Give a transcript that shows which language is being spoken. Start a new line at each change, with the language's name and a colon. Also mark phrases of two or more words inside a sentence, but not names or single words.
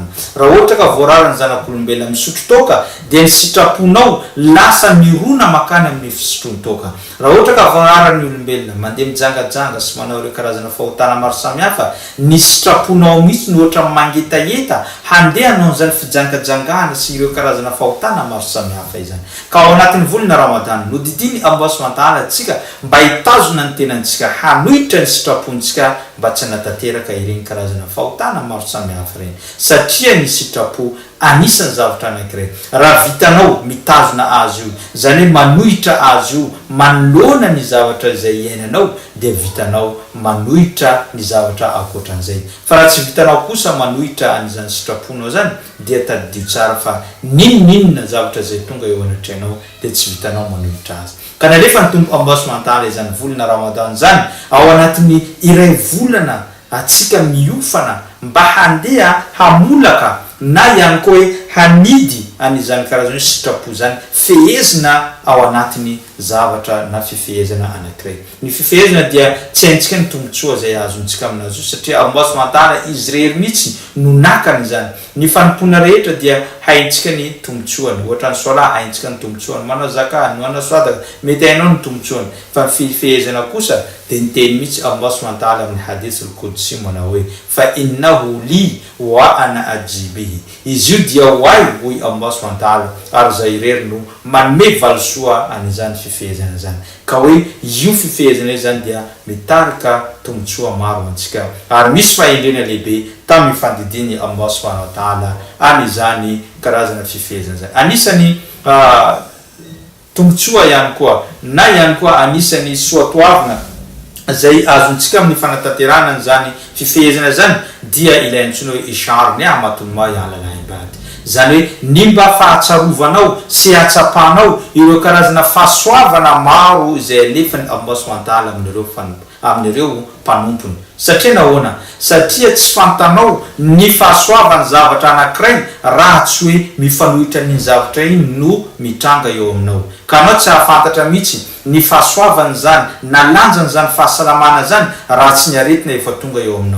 Malagasy: Raha ohatra ka voarara ny zanak'olombelona misotro toka dia ny sitraponao lasa mirona makany amin'ny fisotroany toka. Raha ohatra ka voarara ny olombelona mandeha mijangajanga sy manao ireo karazana fahotana maro samihafa, ny sitraponao mihitsy no ohatra mangetaeta handeha hanao an'izany fijangajangana sy ireo karazana fahotana maro samihafa izany. Ka ao anatin'ny volana Ramadan no didiny
Arabic: الله سبحانه وتعالى
Malagasy: antsika mba hitazona ny tenantsika hanohitra ny sitrapontsika mba tsy hanatanteraka ireny karazana fahotana maro samihafa ireny. Satria ny sitrapo anisan'ny zavatra anankiray raha vitanao mitazona azy io, zany hoe manohitra azy io manoloana ny zavatra izay iainanao, dia vitanao manohitra ny zavatra akoatran'izay. Fa raha tsy vitanao kosa manohitra an'izany sitraponao zany dia tadidio tsara fa ninona zavatra izay tonga eo anatrehanao dia tsy vitanao manohitra azy. Ka nalefa ny tombo
Arabic: الله سبحانه وتعالى
Malagasy: izany volana Ramadan zany ao anatin'ny iray volana atsika miofana mba handeha hamolaka na ihany koa hoe hanidy an'izany karazana sitrapo zany fehezina ao anatiny zavatra na fifehezana anankiray. Ny fifehezana dia tsy haintsika ny tombotsoa zay azontsika aminazy io satria
Arabic: الله سبحانه وتعالى
Malagasy: izy rery mihitsy no nakany zany. Ny fanompona rehetra dia haintsika ny tombotsoany, ohatra ny sola haintsika ny tombotsoany, manao zaka, manao sadaka mety hainao ny tombotsoany. Fa ny fifehezana kosa dia niteny mihitsy
Arabic: الله سبحانه وتعالى
Malagasy: amin'ny
Arabic: الحديث القدسي
Malagasy: manao hoe fa
Arabic: إنه لي وأنا أجزي به,
Malagasy: izy io dia hoay hoy
Arabic: الله سبحانه وتعالى
Malagasy: ary zay rery no manome valosoa an'izany fifehezana zany. Ka hoe io fifehezana io zany dia mitarika tombotsoa maro antsika ary misy fahendrena lehibe tamin'ny fandidiny
Arabic: الله سبحانه وتعالى
Malagasy: an'izany karazana fifehezana zany. Anisany tombotsoa ihany koa na ihany koa anisany soatoavina zay azontsika amin'ny fanatanterana zany fifehezana zany dia ilay antsoina hoe
Arabic: إشعار نعمة الله على العباد,
Malagasy: zany hoe ny mba fahatsarovanao sy hatsapanao ireo karazana fahasoavana maro izay alefany
Arabic: الله سبحانه وتعالى
Malagasy: amin'ireo mpanompony. Satria nahoana? Satria tsy fantanao ny fahasoavany zavatra anankiray raha tsy hoe mifanohitra ny zavatra iny no mitranga eo aminao. Ka anao tsy hahafantatra mihitsy ny fahasoavany zany na lanjany zany fahasalamana zany raha tsy ny aretina efa tonga eo aminao.